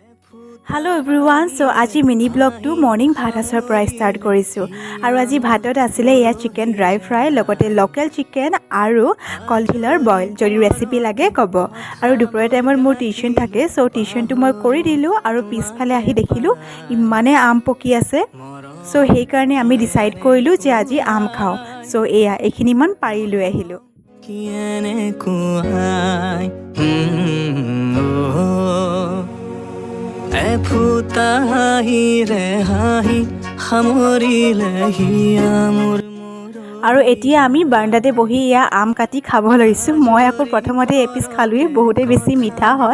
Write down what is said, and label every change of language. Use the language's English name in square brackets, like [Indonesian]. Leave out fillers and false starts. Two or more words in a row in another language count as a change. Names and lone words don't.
[English] Hello everyone, [Assamese] so আজি [English] mini vlog [Assamese] to morning bhat asar pora start korisu. আৰু আজি ভাতত আছিল ইয়া [English] chicken dry fry [Assamese] logote [English] local chicken [Assamese] আৰু কলডিলৰ boil. যদি recipe লাগে ক'বো. আৰু দুপৰে time মোৰ tuition থাকে, so tuition টো মই কৰি দিলোঁ আৰু piece ফালে আহি দেখিলোঁ ইমানে আম পকি আছে. So সেই কাৰণে আমি decide কৰিলোঁ যে আজি আম খাওঁ. So ইয়া এখিনি মান পাৰি লৈ আহিলোঁ. কিয়নো কোৱাই ফুটা হাঁহি ৰে হাঁহি সামৰিলেহি মোৰ আৰু এতিয়া আমি বাৰান্দাতে বহি ইয়া আম কাটি খাব লৈছো মই আকৌ প্ৰথমতে এপিস খালুই বহুতে বেছি মিঠা হয়